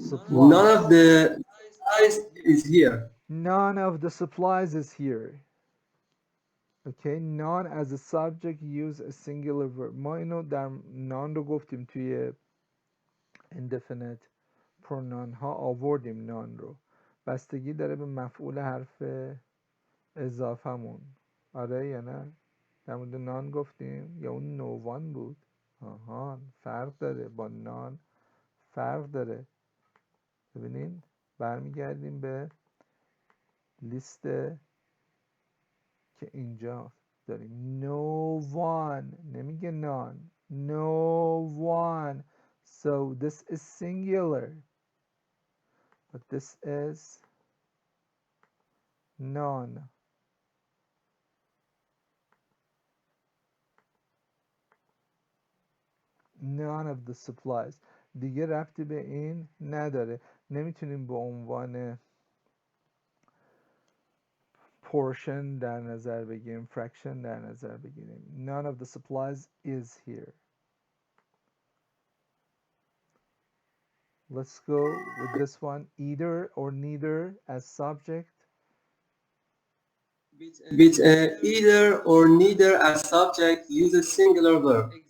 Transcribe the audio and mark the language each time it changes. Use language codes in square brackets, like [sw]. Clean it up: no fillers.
[en] None of the supplies is here. None of the supplies is here. Okay, none as a subject use a singular verb. [fa] ما اینو در none رو گفتیم توی indefinite pronoun ها آوردیم none رو. بستگی داره به مفعول حرف اضافه‌مون. آره یا نه؟ در مورد نان گفتیم یا اون نووان بود؟ آها، فرق داره با نان، فرق داره. ببینین برمیگردیم به لیست که اینجا داریم. [en] No one [fa] نمیگه [en] none. No one. So this is singular. But this is none. None of the supplies. [fa] دیگه ربطی به این نداره. نمیتونیم به عنوان portion در نظر بگیریم، fraction در نظر بگیریم. [en] None of the supplies is here. Let's go with this one. Either or neither as subject. With either or neither as subject, use a singular verb.